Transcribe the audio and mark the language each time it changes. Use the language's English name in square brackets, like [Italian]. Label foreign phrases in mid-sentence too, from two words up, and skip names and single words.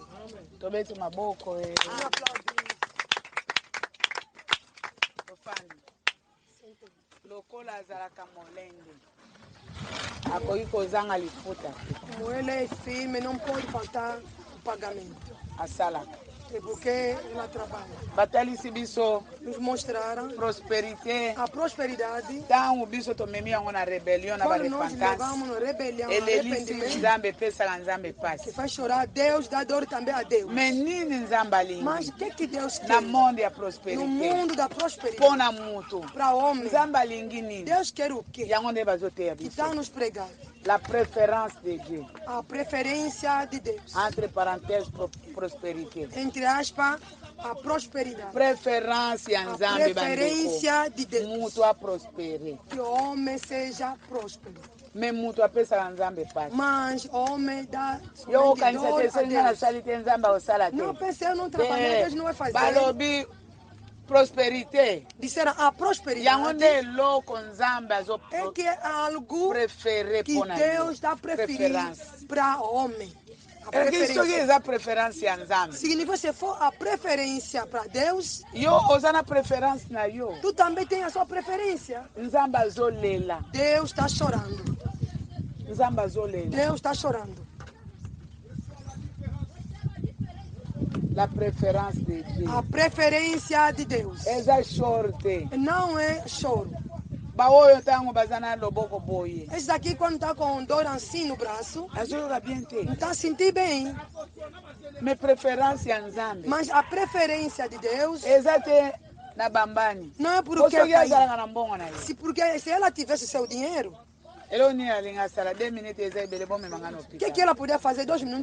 [Lingala] Tobeti maboko lokola azalaka molende akoki kozanga lifuta te. [Portuguese] Ele é firme, não pode faltar o pagamento. [Lingala] Asalaka. [Portuguese] É porque ela trabalha. [Lingala] Batalisi biso. [Portuguese] Nos mostraram prosperité. A prosperidade. [Lingala] Tango biso tomemi yango na rebelião na repentance. Elelisi Nzambe pesa Nzambe pasi. [Portuguese] Que faz chorar Deus, dá dor também a Deus. [Lingala] Menino Nzambe alingi. [Portuguese] Mas o que Deus quer? Na mundo da prosperidade. No mundo da prosperidade. [Lingala] Pona mutu. [Portuguese] Para homem. [Lingala] Nzambe alingi nini? [Portuguese] Deus quer o quê? [Lingala] Yango nde bazoteya Que biso. [Portuguese] está nos pregando. [French] La préférence de Dieu. [Portuguese] A preferência de Deus. [French] Entre parenthèses, prospérité. [Portuguese] Entre aspas, a prosperidade. Preferência a preferência de Deus. [Lingala] Mutu a prosperer. [Portuguese] Que o homem seja próspero. [Lingala] Me mutu a pesa Nzambe pasi. [Portuguese] Mas o homem dá [Lingala] yo kanisa te senga na sali te Nzambe osala te. [Portuguese] Não pensei, eu não trabalhei, Deus não vai fazer. [Lingala] Balobi prosperité. [Portuguese] Disseram a prosperidade é que é algo que Deus dá preferência para o homem. Significa se for a preferência para Deus, tu também tem a sua preferência. Deus está chorando. Deus está chorando. [French] La préférence de Dieu. [Portuguese] A preferência de Deus. Não é choro. Esse daqui quando está com dor assim no braço, não está sentindo bem. Mas a preferência de Deus não é porque se ela tivesse seu dinheiro, o que ela podia fazer 2 minutos?